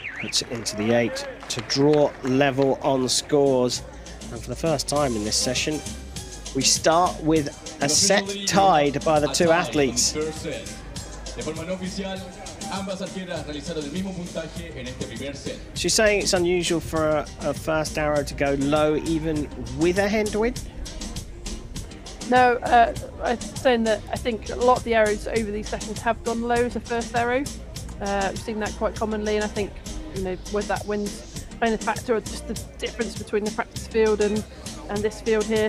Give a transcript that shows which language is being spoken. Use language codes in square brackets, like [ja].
[en] Puts it into the 8 to draw level on scores. And for the first time in this session, we start with a set tied by the two athletes. [es] De forma no oficial, ambas arqueras realizaron el mismo puntaje en este primer set. [en] She's saying it's unusual for a first arrow to go low even with a headwind? No, I'm saying that I think a lot of the arrows over these sessions have gone low as a first arrow. We've seen that quite commonly, and I think, you know, with that wind playing a factor, or just the difference between the practice field and this field here.